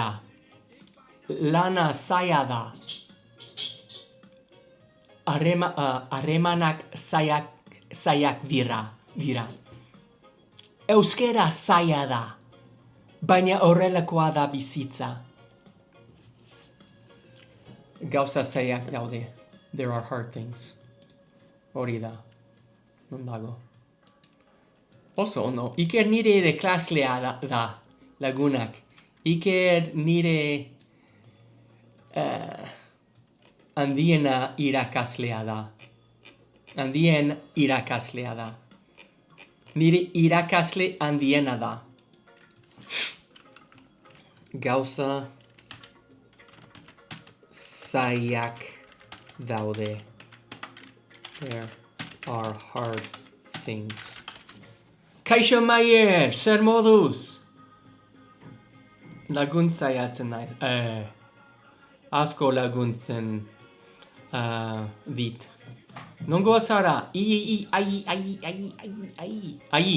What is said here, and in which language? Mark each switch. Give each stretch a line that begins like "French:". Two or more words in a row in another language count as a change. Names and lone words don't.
Basque: Lana zaila da. Harremanak zaiak dira. dira. Euskera zaila da, baina horrelakoa da bizitza. Gauza zailak daude.
English: There are hard things.
Basque: Hori da. Non dago. Oso ondo. Iker nire ere klaslea da lagunak. Iker nire handiena irakaslea da. Handien irakaslea da. Nire irakasle handiena da. Gauza zailak daude.
English: There are hard things.
Basque: Kaixo Maier, zer moduz? Laguntzaiatzen naiz. Asko laguntzen dit. Nongo zara? Ai.